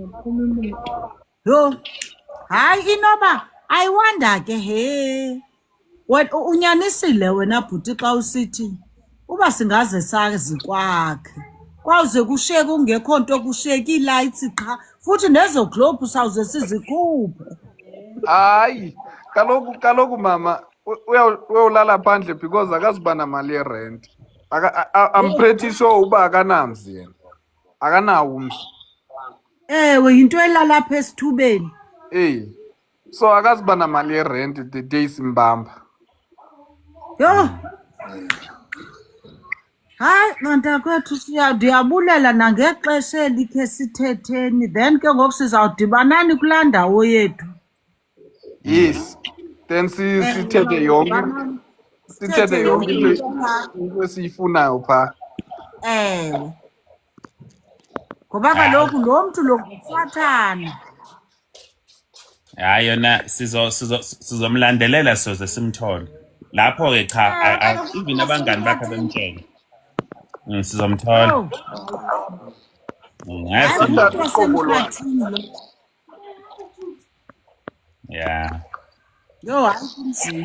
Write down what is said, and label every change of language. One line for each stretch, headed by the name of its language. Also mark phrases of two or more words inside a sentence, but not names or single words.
Xhosa: Yo, hayi inoba
English: I wonder
Xhosa: ke he Wena unyanisile wena bhuti xa usithi uba singaze sazi kwakhe. Kwawuze kushiyeke kungekho nto kushiyeke ii-lights qha futhi nezo globe sawuze sizikhuphe. Hayi, kaloku mama uyolala phandle because akazuba namali yerent.
English: I'm pretty sure
Xhosa: uba akanamzi yena. Akanawo umzi. Ewe yinto elala apha esithubeni. So akazuba namali yerent
English: the day
Xhosa: simbamba. Yho. Hayi mantakwethu ndiyabulela nangexesha elikhe sithetheni then ke ngoku sizawudibanani kulaa ndawo yethu. Yes. Then sithethe yonke. Sithethe yonke into esiyifunayo phaa. Ngoba kaloku lo mntu lo ngusathana.
Zulu: Hayi yona sizomlandelela soze simthole. Lapho ke cha even abangani bakhe bemtshela. Sizomthola. Yeah. Yo hayi kunzima.